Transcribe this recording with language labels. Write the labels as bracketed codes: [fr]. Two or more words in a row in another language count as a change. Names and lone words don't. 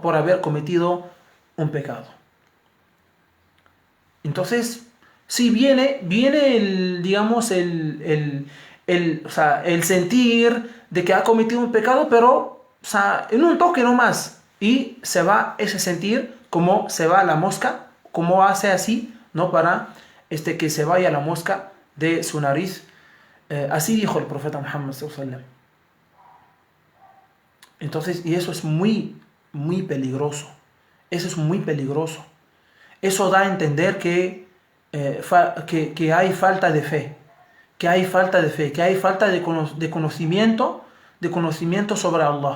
[es] Por haber cometido un pecado. Entonces, sí viene el, digamos, o sea, el sentir de que ha cometido un pecado, pero, o sea, en un toque nomás. Y se va ese sentir como se va la mosca, como hace así, ¿no? Para que se vaya la mosca de su nariz. Así dijo el profeta Muhammad [ar] صلى الله عليه وسلم. [es] Entonces, y eso es muy, muy peligroso. Eso es muy peligroso. Eso da a entender que hay falta de fe. Que hay falta de fe. Que hay falta de conocimiento. De conocimiento sobre Allah.